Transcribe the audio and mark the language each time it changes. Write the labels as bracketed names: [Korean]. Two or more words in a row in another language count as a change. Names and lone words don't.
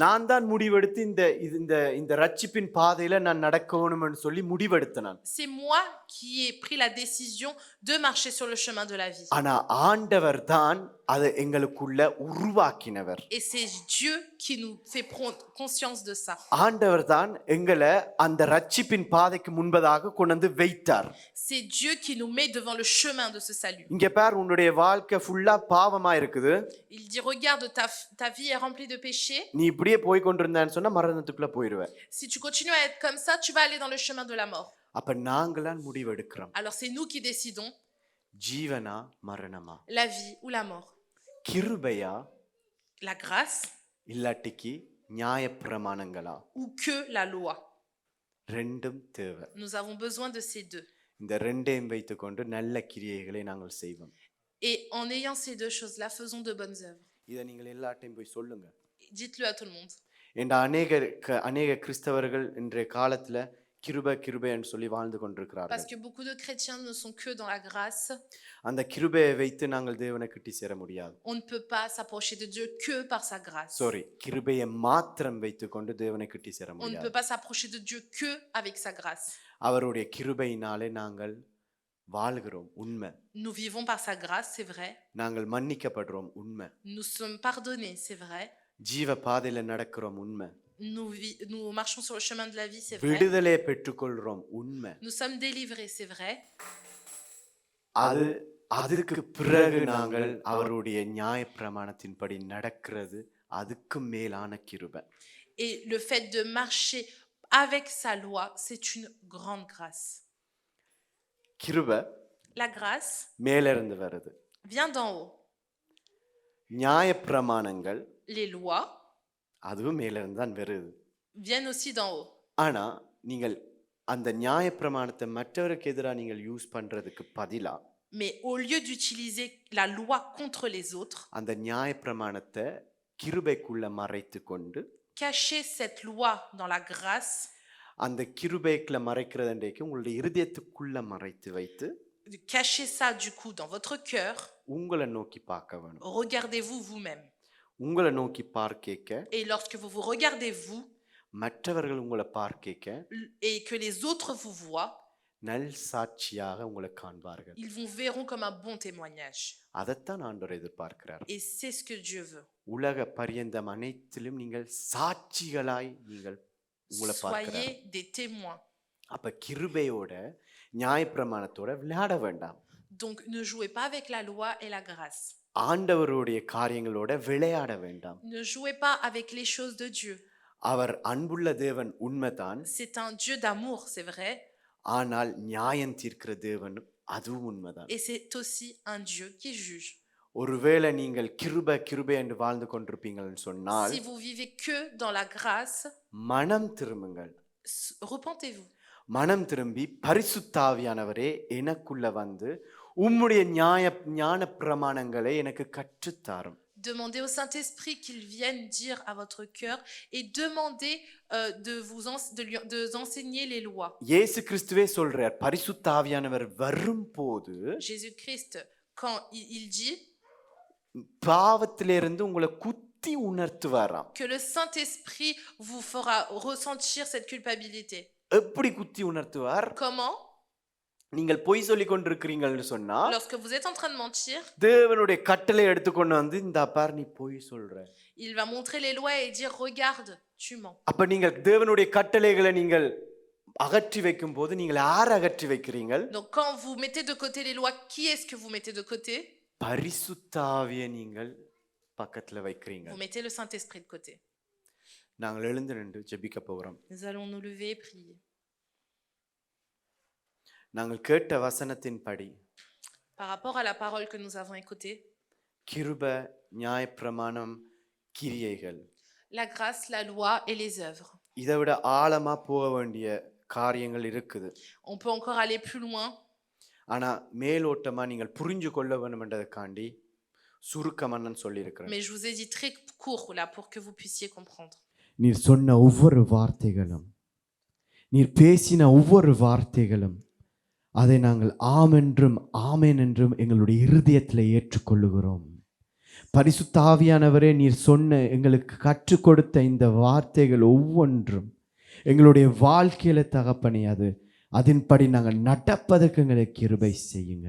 [Tamil] நான் தான் முடிவெடுத்து இந்த ரட்சிப்பின் பாதையில நான் நடக்கணும்னு சொல்லி முடிவெடுத்தேன் நான். [French] C'est moi qui ai pris la décision de marcher sur le chemin de la vie. [Tamil] ஆனா ஆண்டவர் தான் அதை எங்களுக்குள்ள உருவாக்கினவர். [French] Et c'est Dieu qui nous fait prendre conscience de ça. [Tamil] ஆண்டவர் தான் எங்களை அந்த ரட்சிப்பின் பாதைக்கு முன்பதாக கொண்டு வந்து வைத்தார். [French] C'est Dieu qui nous met devant le chemin de ce salut. [Tamil] இங்க பார், உன்னுடைய வாழ்க்கை ஃபுல்லா பாவமா இருக்குது. [French] Il dit regarde, ta vie est remplie de péchés. [Tamil] நீ இப்படியே போய் கொண்டிருந்தான்னு சொன்னா மரணத்துக்குள்ள போயிடுவ. [French] Si tu continues à être comme ça, tu vas aller dans le chemin de la mort. [Tamil] அப்ப நாங்களாம் முடிவெடுக்கிறோம். [French] Alors c'est nous qui décidons. [Tamil] ஜீவனா மரணமா, [French] La vie ou la mort. [Tamil] கிருபையா [French] La grâce [Tamil] இல்லாட்டிக்கு நியாயப்பிரமாணங்களா, [French] ou que la loi. [Tamil] ரெண்டும் தேவை. [French] Nous avons besoin de ces deux. [Tamil] இந்த ரெண்டையும் வைத்துக்கொண்டு நல்ல கிரியைகளை நாங்கள் செய்வோம். [French] Et en ayant ces deux choses-là, faisons de bonnes œuvres. [Tamil] இதை நீங்கள் எல்லாத்தையும் போய் சொல்லுங்க. [French] Dites-le à tout le monde. [Tamil] என்ற அநேக கிறிஸ்தவர்கள் இன்றைய காலத்துல கிருபைன்னு சொல்லி வாழ்ந்து கொண்டிருக்கிறார்கள். [French] Parce que beaucoup de chrétiens ne sont que dans la grâce. [Tamil] அந்த கிருபையை வைத்து நாங்கள் தேவனை கிட்டி சேர முடியாது. [French] On ne peut pas s'approcher de Dieu que par sa grâce. [Tamil] கிருபையை மாத்திரம் வைத்துக்கொண்டு தேவனை கிட்டி சேர [French] On ne [Tamil] முடியாது. [French] peut pas s'approcher de Dieu que avec sa grâce. [Tamil] அவருடைய கிருபையினாலே நாங்கள் வாழ்கிறோம், உண்மை. [French] Nous vivons par sa grâce, c'est vrai. [Tamil] நாங்கள் மன்னிக்கப்படுறோம், உண்மை. [French] Nous sommes pardonnés, c'est vrai. [Tamil] ஜீவ பாதையில நடக்கிறோம், உண்மை. [French] Nous marchons sur le chemin de la vie, c'est vrai. [Tamil] விடுதலை பெற்றுக்கொள்றோம், உண்மை. [French] Nous sommes délivrés, c'est vrai. [Tamil] அதுக்கு பிறகு நாங்கள் அவருடைய நியாயப்பிரமாணத்தின்படி நடக்கிறது அதுக்கு மேலான கிருபை. [French] Et le fait de marcher avec sa loi, c'est une grande grâce. [Tamil] கிருபை [French] La grâce [Tamil] மேல இருந்து வருது. [French] vient d'en haut. [Tamil] நியாயப்பிரமாணங்கள் [French] Les lois [Tamil] அதுவும் மேல இருந்து தான் வருது. [French] viennent aussi d'en haut. [Tamil] ஆனா நீங்கள் அந்த நியாயப்பிரமாணத்தை மற்றவருக்கு எதிராக நீங்கள் யூஸ் பண்றதுக்கு பதிலா [French] Mais au lieu d'utiliser la loi contre les autres, [Tamil] அந்த நியாயப்பிரமாணத்தை கிருபைக்குள்ள மறைத்து கொண்டு [French] cachez cette loi dans la grâce, [Tamil] அந்த கிருபைக்குள்ள மறைக்கிறதுக்கு உங்களுடைய இருதயத்துக்குள்ள மறைத்து வைத்து [French] cachez ça du coup dans votre cœur, [Tamil] உங்களை நோக்கி பார்க்க வேணும். [French] regardez-vous vous-même. [Tamil] உங்களை நோக்கி பார்க்க [French] Et lorsque vous vous regardez vous, [Tamil] மற்றவர்கள் உங்களை பார்க்க [French] et que les autres vous voient, [Tamil] நல் சாட்சியாக உங்களை காண்பார்கள். [French] ils vous verront comme un bon témoignage. [Tamil] அதைத்தான் ஆண்டவர் எதிர்பார்க்கிறார். [French] Et c'est ce que Dieu veut. [Tamil] உலக பரியந்தம் அனைத்திலும் நீங்கள் சாட்சிகளாய் நீங்கள் உங்களை பார்க்கிறார். [French] Soyez des témoins. [Tamil] அப்ப கிருபையோட நியாயப்பிரமாணத்தோட விளையாட வேண்டாம். [French] Donc ne jouez pas avec la loi et la grâce. [Tamil] ஆண்டவருடைய காரியங்களோட விளையாட வேண்டாம். [French] Ne jouez pas avec les choses de Dieu. [Tamil] அவர் அன்புள்ள தேவன் உண்மைதான். [French] C'est un Dieu d'amour, c'est vrai. [Tamil] ஆனால் நியாயம் தீர்க்கிற தேவன் அதுவும் உண்மைதான். [French] Et c'est aussi un Dieu qui juge. [Tamil] ஒருவேளை நீங்கள் கிருபை என்று வாழ்ந்து கொண்டிருப்பீங்கன்னு சொன்னால் [French] Si vous vivez que dans la grâce, [Tamil] மனம் திரும்புங்கள். [French] repentez-vous. [Tamil] மனம் திரும்பி பரிசுத்தாவியானவரே எனக்குள்ள வந்து உம்முடைய ஞான பிரமாணங்களை எனக்கு கற்றுத்தாரும். [French] Demandez au Saint-Esprit qu'il vienne dire à votre cœur et demandez de enseigner les lois. [Tamil] இயேசு கிறிஸ்துவே சொல்றார் பரிசுத்தாவியானவர் வரும்போது [French] Jésus-Christ, quand il dit [Tamil] பாவத்திலிருந்து உங்களை குத்தி உணர்த்துவாராம். [French] que le Saint-Esprit vous fera ressentir cette culpabilité. [Tamil] எப்படி குத்தி உணர்த்துவார்? [French] Comment? [Tamil] நீங்கள் பொய் சொல்லி கொண்டிருக்கிறீங்கன்னு சொன்னா [French] Lorsque vous êtes en train de mentir, [Tamil] தேவனுடைய கட்டளை எடுத்துக்கொண்டு வந்து இந்த பார் நீ பொய் சொல்ற. [French] il va montrer les lois et dire regarde, tu mens. [Tamil] அப்ப நீங்கள் தேவனுடைய கட்டளைகளை நீங்கள் அகற்றி வைக்கும் போது நீங்கள் யாரை அகற்றி வைக்கிறீர்கள்? [French] Donc quand vous mettez de côté les lois, qui est-ce que vous mettez de côté? [Tamil] பரிசுத்தாவியை நீங்கள் பக்கத்துல வைக்கிறீங்க. [French] Vous mettez le Saint-Esprit de côté. [Tamil] நாங்கள் எழுந்து நின்று ஜெபிக்க போகிறோம். [French] Nous allons nous lever et prier. [Tamil] நாங்கள் கேட்ட வசனத்தின்படி [French] Par rapport à la parole que nous avons écoutée, [Tamil] கிருபை, நியாயப்பிரமாணம், கிரியைகள், [French] la grâce, la loi et les œuvres. [Tamil] இதை விட ஆழமா போக வேண்டிய காரியங்கள் இருக்குது. [French] On peut encore aller plus loin. [Tamil] ஆனா மேலோட்டமா நீங்கள் புரிஞ்சு கொள்ள வேண்டும் என்றதுக்காண்டி சுருக்கமானு சொல்லியிருக்கிறேன். [French] Mais je vous ai dit très court là pour que vous puissiez comprendre. [Tamil] நீர் சொன்ன ஒவ்வொரு வார்த்தைகளும், நீர் பேசின ஒவ்வொரு வார்த்தைகளும், அதை நாங்கள் ஆம் என்றும் ஆமேன் என்றும் எங்களுடைய இருதயத்தில் ஏற்றுக்கொள்ளுகிறோம். பரிசுத்த ஆவியானவரே, நீர் சொன்ன எங்களுக்கு கற்றுக் கொடுத்த இந்த வார்த்தைகள் ஒவ்வொன்றும் எங்களுடைய வாழ்க்கையில தகப்பனே அதன்படி நாங்கள் நடப்பதற்கு எங்களுக்கு கிருபை செய்யுங்க.